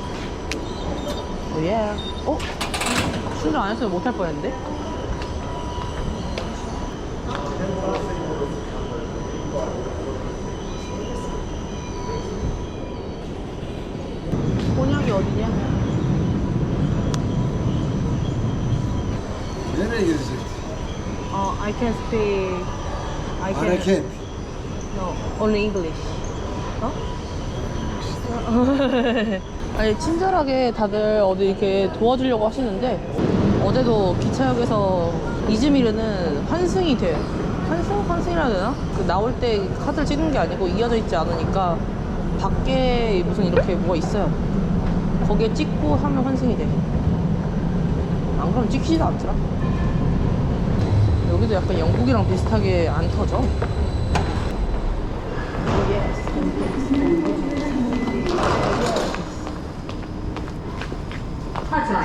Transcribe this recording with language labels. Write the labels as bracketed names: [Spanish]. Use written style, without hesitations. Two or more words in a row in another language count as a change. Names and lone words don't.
[Korean] 예. 충전 안 했으면 못 할 뻔했는데? 곤약이 어디냐? [Turkish] Nereye gidecek? [English] I can speak. I can. [Turkish] Hareket. [English] No, only English. [Korean] 아니 친절하게 다들 어디 이렇게 도와주려고 하시는데 어제도 기차역에서 이즈미르는 환승이 돼. 환승이라 해야 되나? 그 나올 때 카드를 찍는 게 아니고 이어져 있지 않으니까 밖에 무슨 이렇게 뭐가 있어요. 거기에 찍고 하면 환승이 돼. 안 그러면 찍히지도 않더라. 여기도 약간 영국이랑 비슷하게 안 터져. Hatay.